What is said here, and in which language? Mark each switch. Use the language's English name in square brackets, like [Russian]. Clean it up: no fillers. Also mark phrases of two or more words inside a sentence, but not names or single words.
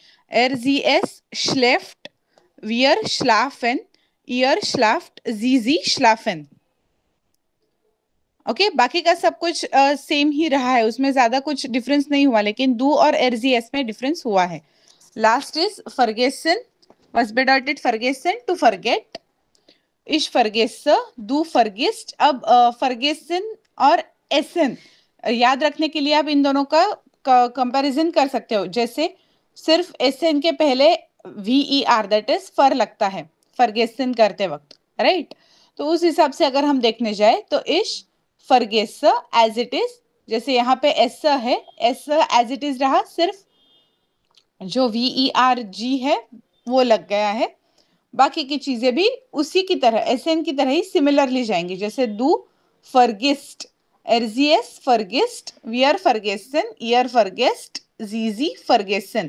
[German] er sie es schläft, wir schlafen, ihr schlaft, sie schlafen. [Hindi] ओके बाकी का सब कुछ सेम ही रहा है, उसमें ज्यादा कुछ डिफरेंस नहीं हुआ, लेकिन दू और एरजीएस में डिफरेंस हुआ है। [English] last is फर्गेसन, [German] was bedeutet vergessen? [English] To forget. [German] Ich vergesse, du vergisst. [Hindi] अब vergessen और essen याद रखने के लिए आप इन दोनों का कंपैरिजन कर सकते हो। जैसे सिर्फ essen के पहले ver [English] that is [Hindi] फर लगता है फर्गेसन करते वक्त, राइट। तो उस हिसाब से अगर हम देखने जाए तो [German] ich vergesse [English] as it is, [Hindi] जैसे यहाँ पे एस है, एस [English] as it is [Hindi] रहा, सिर्फ जो VERG है वो लग गया है। बाकी की चीजें भी उसी की तरह, एसएन की तरह ही सिमिलरली जाएंगी, जैसे [German] du vergisst, er sie es vergisst, wir vergessen, ihr vergesst, sie vergessen.